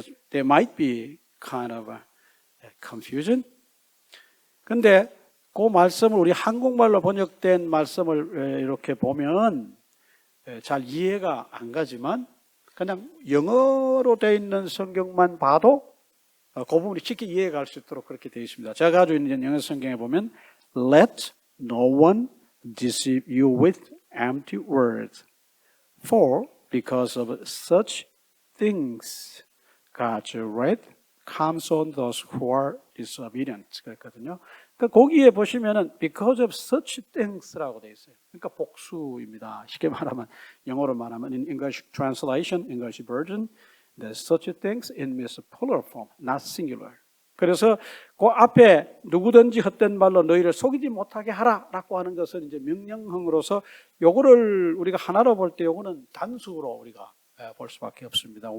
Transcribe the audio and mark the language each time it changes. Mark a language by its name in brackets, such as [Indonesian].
[English] There might be kind of a confusion. [Korean] 근데 그 말씀을 우리 한국말로 번역된 말씀을 이렇게 보면 잘 이해가 안 가지만 그냥 영어로 되어 있는 성경만 봐도 그 부분이 쉽게 이해가 갈 수 있도록 그렇게 되어 있습니다. [English] 제가 가지고 있는 영어 성경에 보면 Let no one deceive you with empty words, for because of such things God's wrath comes on those who are disobedient. [Korean] 그랬거든요. 그러니까 거기에 보시면은 because of such things 라고 되어 있어요. 그러니까 복수입니다. [English] 쉽게 말하면 영어로 말하면 in English translation, English version, the such things in means plural form, not singular. [Korean] 그래서 그 앞에 누구든지 헛된 말로 너희를 속이지 못하게 하라라고 하는 것은 이제 명령형으로서 요거를 우리가 하나로 볼 때 요거는 단수로 우리가 볼 수밖에 없습니다.